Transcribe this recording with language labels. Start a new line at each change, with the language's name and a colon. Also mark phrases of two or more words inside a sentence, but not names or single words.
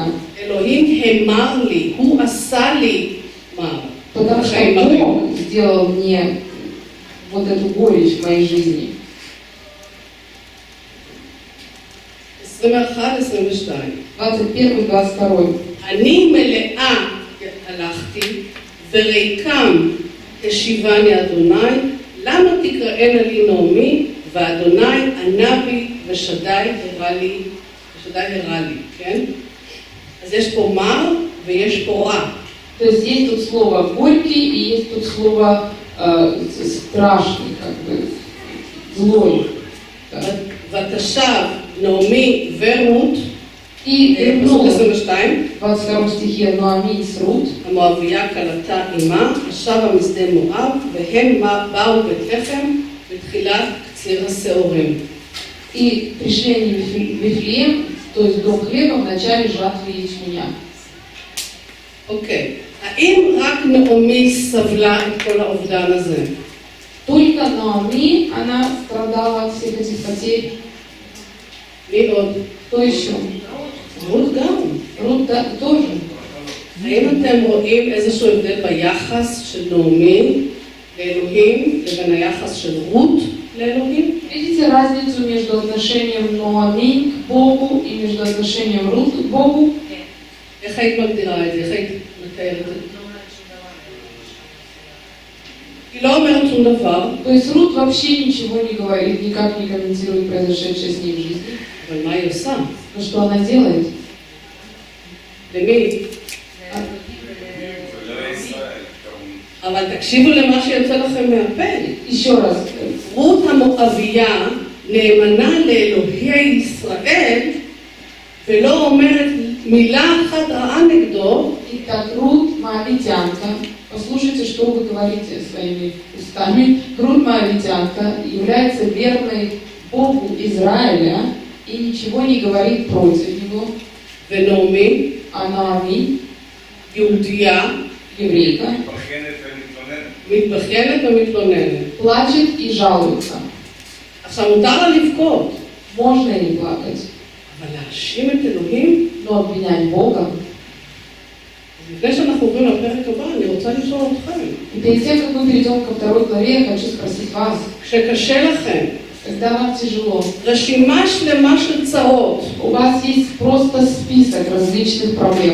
Hebrew: אלוהים המר לי, הוא עשה לי מר.
Russian: Потому что
Hebrew: החיים מרים.
Russian: Бог сделал мне вот эту горечь в моей жизни.
Hebrew: 21, 22.
Russian: 21-22.
Hebrew: אני מלאה הלכתי, וריקם השיבני אדוני, למה תקראנה לי נעמי, ואדוני ענה בי ושדי הרע לי, כן? אז יש פה מר ויש פה רע.
Russian: То есть есть тут слово горький и есть тут слово страшный, как бы злой. Да.
Hebrew: ותשב נעמי ורות,
Russian: И
Hebrew: פסוק
Russian: вернулась
Hebrew: 22,
Russian: в 22 стихе Нуамин с Рут,
Hebrew: המואביה כלתה עמה, השבה משדה מואב, והם באו בית לחם בתחילת קציר השעורים.
Russian: и пришли они в Вифлеем, то есть дом хлеба в начале жатвы ячменя.
Hebrew: אוקיי, האם רק נעמי סבלה את כל האובדן הזה?
Russian: Только Нуамин, она страдала от всех этих потерь.
Hebrew: מי עוד?
Russian: Кто еще?
Hebrew: רות גם.
Russian: Рут тоже.
Hebrew: האם אתם רואים איזשהו הבדל ביחס של נעמי לאלוהים לבין היחס של רות לאלוהים?
Russian: Видите разницу между отношением Нуамин к Богу и между отношением Рут к Богу?
Hebrew: איך היית מגדירה את זה? איך היית מתארת את זה? היא לא אומרת שום דבר,
Russian: То есть Рут вообще ничего не говорит, никак не комментирует произошедшее с ней в жизни.
Hebrew: אבל מה היא עושה?
Russian: Но что она делает?
Hebrew: למי? ולא ישראל, כמובן. אבל תקשיבו למה שיוצא לכם מהפה.
Russian: Еще раз,
Hebrew: רות המואביה נאמנה לאלוהי ישראל ולא אומרת מילה אחת רעה נגדו.
Russian: итак, Рут Моавитянка, послушайте, что вы говорите своими устами. Рут Моавитянка является верной Богу Израиля и ничего не говорит против него.
Hebrew: ונעמי,
Russian: А Наоми,
Hebrew: יהודייה,
Russian: еврейка,
Hebrew: מתבכיינת ומתלוננת. מתבכיינת ומתלוננת.
Russian: плачет и жалуется.
Hebrew: עכשיו מותר לה לבכות,
Russian: Можно и не плакать,
Hebrew: אבל להאשים את אלוהים?
Russian: но обвинять Бога.
Hebrew: לפני שאנחנו עוברים לפרק הבא, אני רוצה לשאול אתכם.
Russian: И перед тем, как мы перейдем ко второй главе, я хочу спросить вас,
Hebrew: כשקשה לכם,
Russian: когда вам тяжело,
Hebrew: רשימה שלמה של צרות,
Russian: у вас есть просто список различных проблем,